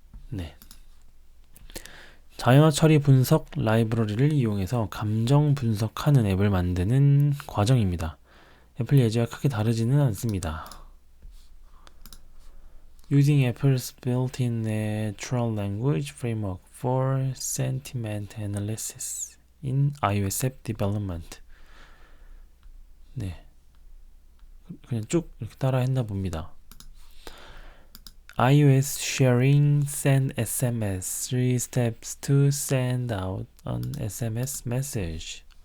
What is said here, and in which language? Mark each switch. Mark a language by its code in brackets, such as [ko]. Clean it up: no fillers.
[ko] 네. 자연어 처리 분석 라이브러리를 이용해서 감정 분석하는 앱을 만드는 과정입니다. 애플 예제와 크게 다르지는 않습니다. [en] Using Apple's built-in natural language framework for sentiment analysis in iOS app development. [ko] 네, 그냥 쭉 이렇게 따라 했나 봅니다. [en] iOS sharing send SMS 3 steps to send out an SMS message.